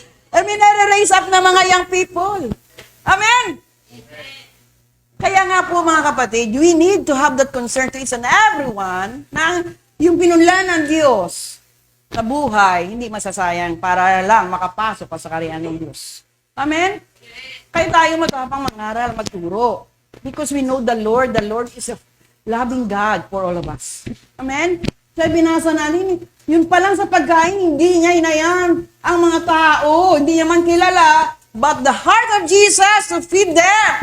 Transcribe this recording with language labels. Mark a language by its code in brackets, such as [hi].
[en] I mean, [tl] nare-raise up na mga young people. Amen. Kaya nga po mga kapatid, [en] we need to have that concern to each and everyone [tl] na yung pinunlan ng Diyos na buhay, hindi masasayang para lang makapasok pa sa karyaan ng Diyos. Amen? Kaya tayo matapang mangaral, magturo. [en] Because we know the Lord is a loving God for all of us. Amen? [tl] Kaya binasa natin, yun pa lang sa pagkain, hindi niya inayan ang mga tao, hindi niya man kilala, [en] but the heart of Jesus to feed them.